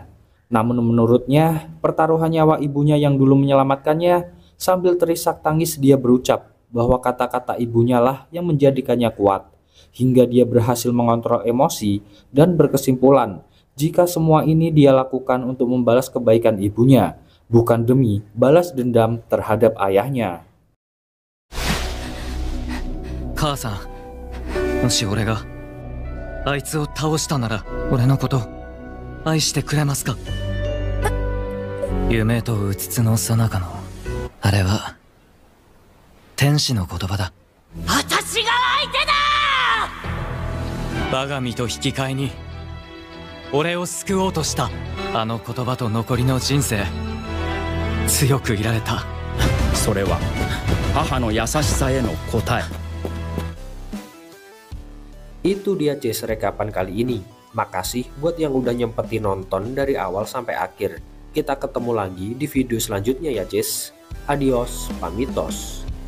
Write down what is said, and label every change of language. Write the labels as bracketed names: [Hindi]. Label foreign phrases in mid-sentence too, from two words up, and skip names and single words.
[Indonesian] Namun menurutnya, pertaruhan nyawa ibunya yang dulu menyelamatkannya, sambil terisak tangis dia berucap bahwa kata-kata ibunya lah yang menjadikannya kuat. Hingga dia berhasil mengontrol emosi dan berkesimpulan jika semua ini dia lakukan untuk membalas kebaikan ibunya, bukan demi balas dendam terhadap ayahnya. [Japanese] 母さん、もし俺があいつを倒したなら俺のこと愛してくれますか？夢とうつつの最中のあれは天使の言葉だ。私が相手だ。我が身と引き換えに俺を救おうとしたあの言葉と残りの人生、強くいられた。それは母の優しさへの答え。 [Indonesian] Itu dia Jess rekapan kali ini. Makasih buat yang udah nyempetin nonton dari awal sampai akhir. Kita ketemu lagi di video selanjutnya ya Jess. Adios, pamitos.